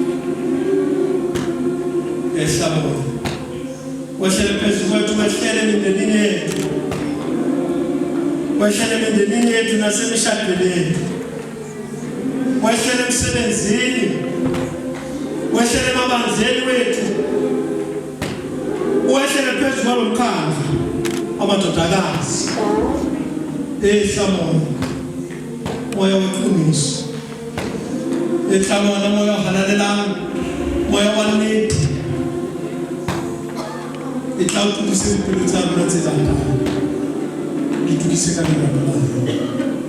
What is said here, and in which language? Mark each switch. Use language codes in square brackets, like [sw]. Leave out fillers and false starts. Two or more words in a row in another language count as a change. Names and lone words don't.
[zu] Ehlala wehlele phezu kwethu, wehlele emindenini yethu, wehlele emindenini yethu nasemishadweni yethu, wehlele emsebenzini, wehlele emabandleni wethu, wehlele phezu kwalo mkhandlu amadodakazi. Ehlala moya weqiniso, ehlala moya ohalalelayo, moya wanethu, [st] itla utlwise dipelo tsa rona tse tlang, di tlwise ka lebaka la